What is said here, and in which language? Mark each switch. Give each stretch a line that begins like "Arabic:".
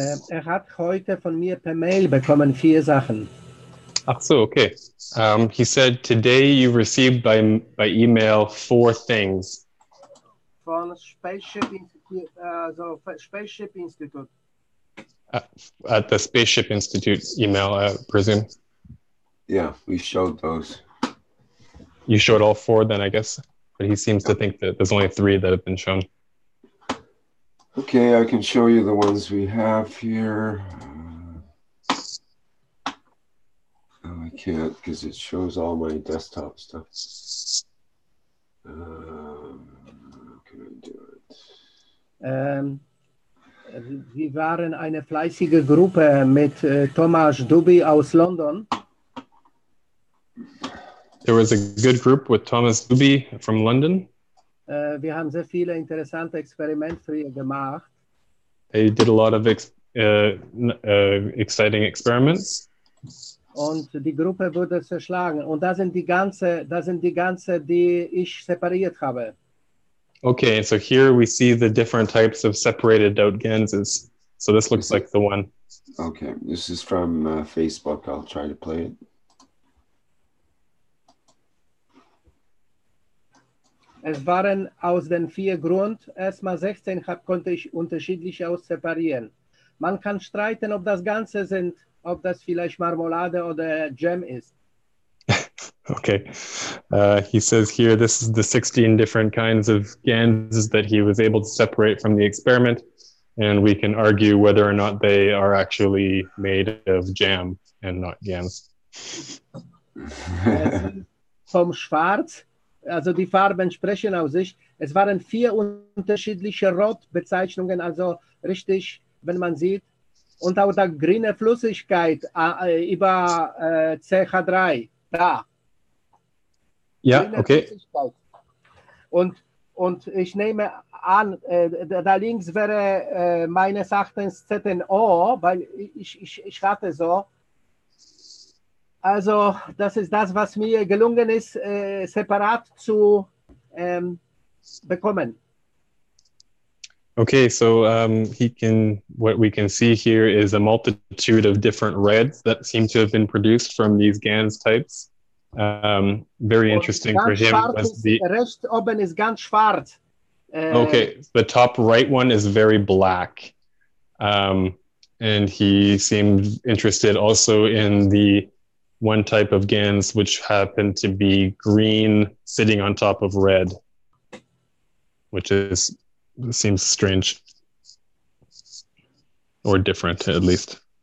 German: Hat heute von mir per Mail bekommen 4 Sachen. Ach so, okay.
English: He said today you received by email 4 things.
German: Von Spaceship Institute, Spaceship Institute.
English: At the Spaceship Institute email, I presume. Yeah, we showed those. You showed all 4 then, I guess. But he seems to think that there's only 3 that have been shown. Okay, I can show you the ones we have here. I can't because it shows all my desktop stuff. How can I do it?
German: Wir waren eine fleißige Gruppe mit Thomas Duby aus London.
English: There was a good group with Thomas Duby from London.
German: Wir haben sehr viele interessante Experimente gemacht.
English: They did a lot of exciting experiments.
German: Und die Gruppe wurde zerschlagen. Und das sind die ganze, die ich separiert habe.
English: Okay, so here we see the different types of separated out ganses. So this looks like the one. Okay, this is from Facebook. I'll try to play it.
German: Es waren aus den 4 Grund, erstmal 16 konnte ich unterschiedlich aus separieren. Man kann streiten, ob das Ganze sind, ob das vielleicht Marmelade oder Jam ist.
English: Okay. He says here, this is the 16 different kinds of ganses that he was able to separate from the experiment. And we can argue whether or not they are actually made of jam and not gams.
German: Vom Schwarz, also die Farben sprechen aus sich. Es waren 4 unterschiedliche Rotbezeichnungen, also richtig, wenn man sieht. Und auch die grüne Flüssigkeit über CH3, da. Ja, okay. Und Und ich nehme an, da links wäre meines Erachtens ZNO, weil ich rate so. Also das ist das, was mir gelungen ist, separat zu bekommen.
English: Okay, so what we can see here is a multitude of different reds that seem to have been produced from these GANs types. Very interesting for him was the
German: rechts oben ist ganz schwarz.
English: Okay, the top right one is very black. And he seemed interested also in the one type of GANs which happened to be green sitting on top of red, which seems strange or different at least.